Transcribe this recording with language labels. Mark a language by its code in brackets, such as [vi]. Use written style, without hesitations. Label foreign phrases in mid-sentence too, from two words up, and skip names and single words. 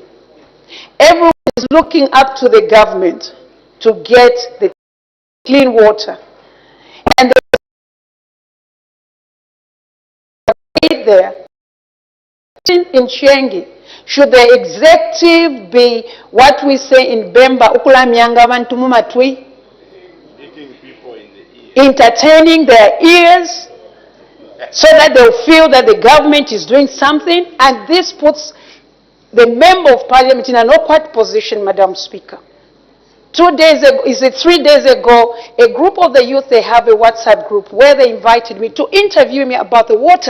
[en] Everyone is looking up to the government to get the clean water. And there in Chienge, should the executive be what we say in Bemba, [bem] ukulamyanga abantu mumatwi, [en] entertaining their ears so that they'll feel that the government is doing something, and this puts the member of parliament in an awkward position, Madam Speaker. 3 days ago, a group of the youth, they have a WhatsApp group where they invited me to interview me about the water.